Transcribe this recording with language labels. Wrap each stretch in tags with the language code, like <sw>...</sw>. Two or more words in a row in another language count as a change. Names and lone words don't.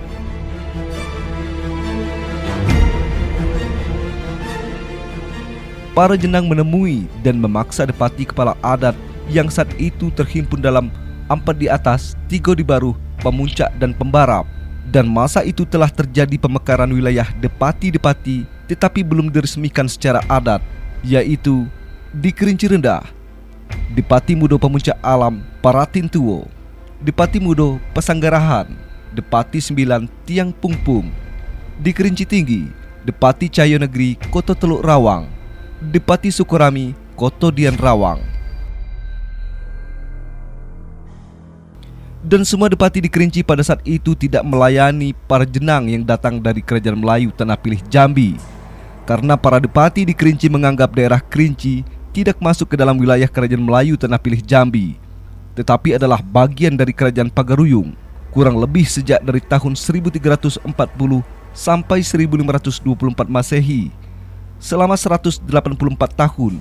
<id>Para jenang menemui dan memaksa depati kepala adat yang saat itu terhimpun dalam Ampat di Atas, Tigo di Baru, Pemuncak dan Pembarap. Dan masa itu telah terjadi pemekaran wilayah depati-depati tetapi belum diresmikan secara adat, yaitu di Kerinci Rendah, Depati Mudo Pemuncak Alam Paratin Tuwo, Depati Mudo Pesanggarahan, Depati 9 Tiang Pungpung. Di Kerinci Tinggi, Depati Cahyo Negeri Koto Teluk Rawang, Depati Sukorami Koto Dian Rawang. Dan semua depati di Kerinci pada saat itu tidak melayani para jenang yang datang dari Kerajaan Melayu Tanah Pilih Jambi, karena para depati di Kerinci menganggap daerah Kerinci tidak masuk ke dalam wilayah Kerajaan Melayu Tanah Pilih Jambi, tetapi adalah bagian dari Kerajaan Pagaruyung, kurang lebih sejak dari tahun 1340 sampai 1524 Masehi, selama 184 tahun.</id>